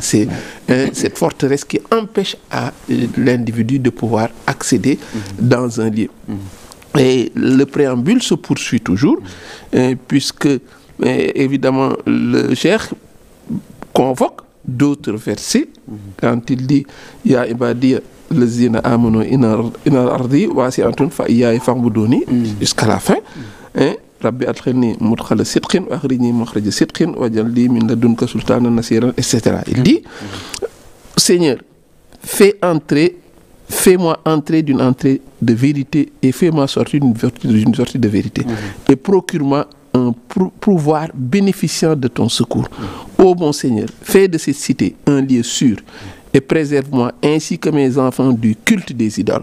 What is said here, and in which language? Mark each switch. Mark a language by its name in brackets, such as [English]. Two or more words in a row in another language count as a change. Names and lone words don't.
[French] C'est cette forteresse qui empêche à l'individu de pouvoir accéder dans un lieu. Et le préambule se poursuit toujours, puisque, évidemment, le cheikh convoque d'autres versets quand il dit [Arabic] يا عبادي الذين آمنوا إن أرضي واسعة فإياي فاعبدون [French] jusqu'à la fin. [Arabic] رب أدخلني مدخل صدق وأخرجني مخرج صدق واجعل لي من لدنك سلطانا نصيرا, [French] etc. Il dit Seigneur, fais-moi entrer d'une entrée de vérité et fais-moi sortir d'une sortie de vérité. Et procure-moi un pouvoir bénéficiant de ton secours. Ô bon Seigneur, fais de cette cité un lieu sûr et préserve-moi ainsi que mes enfants du culte des idoles.